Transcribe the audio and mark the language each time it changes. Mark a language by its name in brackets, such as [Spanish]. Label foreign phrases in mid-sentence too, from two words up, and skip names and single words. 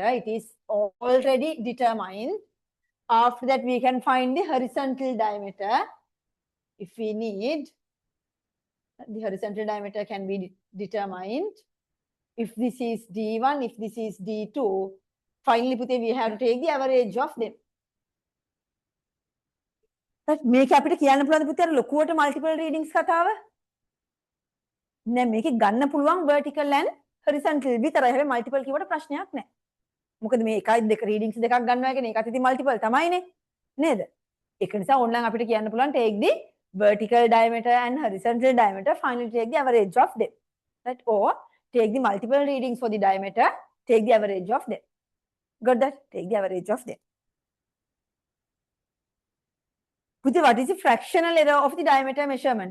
[English] It is already determined. After that we can find the horizontal diameter. If we need, the horizontal diameter can be determined. If this is D1, if this is D2, finally we have to take the average of them. That make [Sinhala] අපිට කියන්න පුළුවන් පුතේ අර ලොකුවට [English] multiple readings [Sinhala] කතාව? නෑ මේකේ ගන්න පුළුවන් [English] vertical and horizontal [Sinhala] විතරයි. හැබැයි multiple කිව්වට ප්‍රශ්නයක් නෑ. මොකද මේ 1 2 readings දෙකක් ගන්නවා කියන්නේ ඒකත් ඉතින් multiple තමයිනේ. නේද? ඒක නිසා ඕනනම් අපිට කියන්න පුළුවන් [English] take the vertical diameter and horizontal diameter, finally take the average of them. Right? Or take the multiple readings for the diameter, take the average of them. Got that? Take the average of them. Puti, what is the fractional error of the diameter measurement?